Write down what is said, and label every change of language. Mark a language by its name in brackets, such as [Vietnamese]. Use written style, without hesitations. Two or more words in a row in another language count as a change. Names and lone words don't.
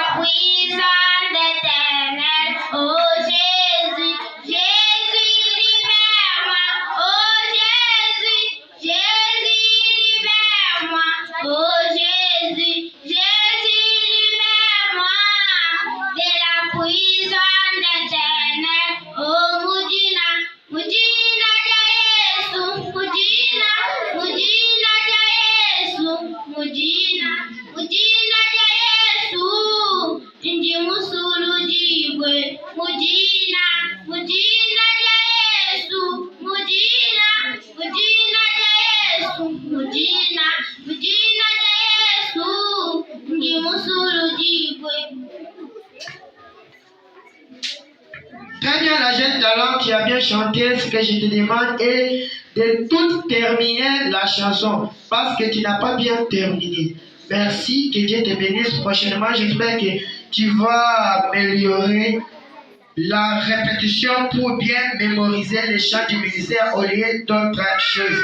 [French] prison d'éternel, oh Jésus, Jésus libère-moi, oh Jésus, Jésus libère-moi, oh Jésus, Jésus libère-moi de la prison d'éternel, [Luba-Lulua] oh Mudina, Mudina ya Yesu, Mudina, Mudina ya Yesu, Mudina, Mudina ya Yesu, ndi musulujibwe, Mudina, Mudina ya Yesu, Mudina, Mudina ya Yesu, Mudina, Mudina ya Yesu, ndi musulujibwe. [French] Très bien, la jeune talent qui a bien chanté. Ce que je te demande est de tout terminer la chanson parce que tu n'as pas bien terminé. Merci, que Dieu te bénisse. Prochainement, j'espère que tu vas améliorer la répétition pour bien mémoriser les chants du ministère au lieu d'autres choses.